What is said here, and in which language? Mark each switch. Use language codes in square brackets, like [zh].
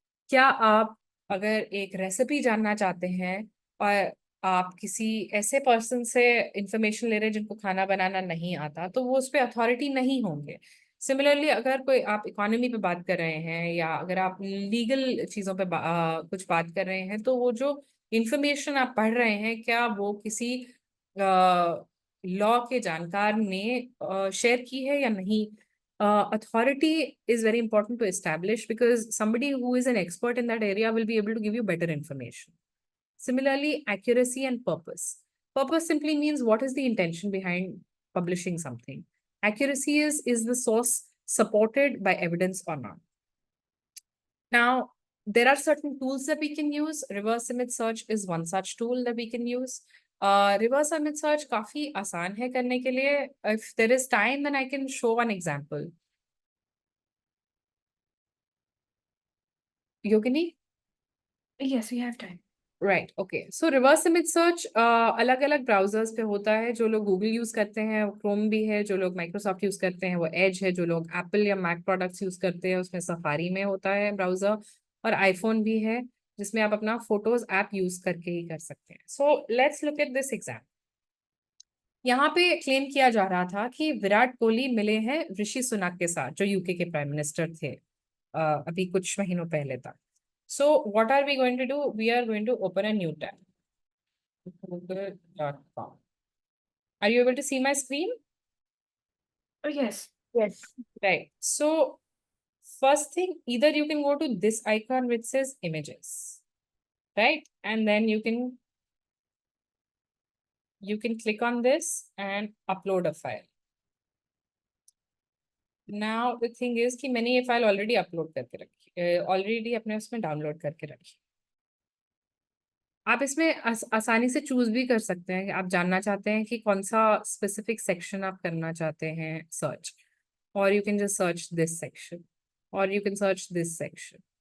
[hi] क्या आप अगर एक रेसिपी जानना चाहते हैं और आप किसी ऐसे पर्सन से इंफॉर्मेशन ले रहे हैं जिनको खाना बनाना नहीं आता, तो वो उस पर अथॉरिटी नहीं होंगे। सिमिलरली, अगर कोई आप इकोनॉमी पे बात कर रहे हैं, या अगर आप लीगल चीज़ों पे कुछ बात कर रहे हैं, तो वो जो इंफॉर्मेशन आप पढ़ रहे हैं, क्या वो किसी लॉ के जानकार ने शेयर की है या नहीं? [en] Authority is very important to establish, because somebody who is an expert in that area will be able to give you better information. Similarly, accuracy and purpose. Purpose simply means what is the intention behind publishing something. Accuracy is the source supported by evidence or not. Now, there are certain tools that we can use. Reverse image search is one such tool that we can use. [hi] Reverse image search काफी आसान है करने के लिए. [en] If there is time, then I can show one example. Yogini? Yes, we have time. Right okay so [hi] reverse image search अलग अलग browsers पे होता है. जो लोग गूगल यूज करते हैं वो क्रोम भी है, जो लोग माइक्रोसॉफ्ट यूज करते हैं वो एज है, जो लोग एप्पल या मैक प्रोडक्ट्स यूज करते हैं उसमें सफारी में होता है ब्राउजर, और आईफोन भी है जिसमें आप अपना फोटोज ऐप यूज करके ही कर सकते हैं. [en] So let's look at this exam. [hi] यहाँ पे क्लेम किया जा रहा था कि विराट कोहली मिले हैं ऋषि सुनक के साथ जो यूके के प्राइम मिनिस्टर थे अभी कुछ महीनों पहले तक. [en] So what are we going to do? We are going to open a new tab. Google.com. Are you able to see my screen? Oh, yes. Yes. Right. So first thing, either you can go to this icon which says images, right? And then you can click on this and upload a file. Now the thing is [hi] कि मैंने ये file already upload करके रखी, already अपने उसमें download करके रखी. आप इसमें आसानी से चूज भी कर सकते हैं कि आप जानना चाहते हैं कि कौन सा स्पेसिफिक सेक्शन आप करना चाहते हैं सर्च, और [en] you can just search this section, [hi] और [en] You can search this section.